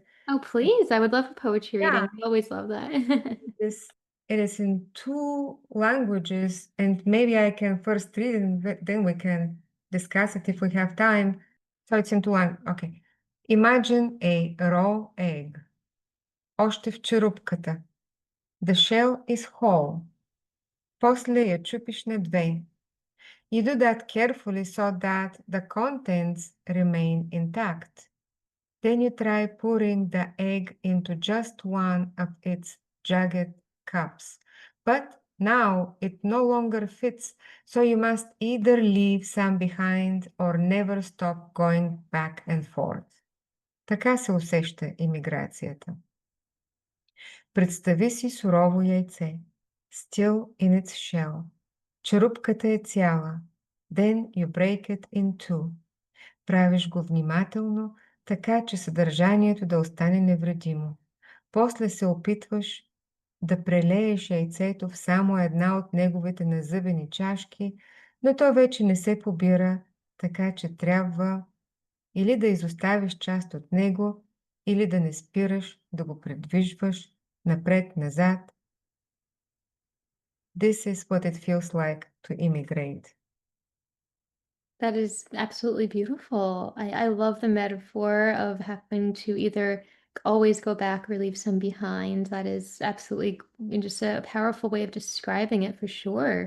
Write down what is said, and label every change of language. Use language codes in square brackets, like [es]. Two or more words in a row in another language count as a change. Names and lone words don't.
[en] Oh, please. I would love a poetry Yeah, reading. I always love that. it is in two languages, and maybe I can first read it, and then we can discuss it if we have time. So it's in two languages. Okay. Imagine a raw egg. [bg] Още в черупката. [en] The shell is whole. [bg] После я чупиш на две. [en] You do that carefully so that the contents remain intact. Then you try pouring the egg into just one of its jagged cups. But now it no longer fits, so you must either leave some behind or never stop going back and forth. [bg] Така се усеща имиграцията. Представи си сурово яйце. [en] still in its shell. [bg] Черупката е цяла. [en] Then you break it in two. [bg] Правиш го внимателно, така че съдържанието да остане невредимо. После се опитваш да прелееш яйцето в само една от неговите назъбени чашки, но то вече не се побира, така че трябва или да изоставиш част от него, или да не спираш да го придвижваш напред-назад. [en] This is what it feels like to immigrate. That is absolutely beautiful. I love the metaphor of having to either always go back or leave some behind. That is absolutely just a powerful way of describing it for sure.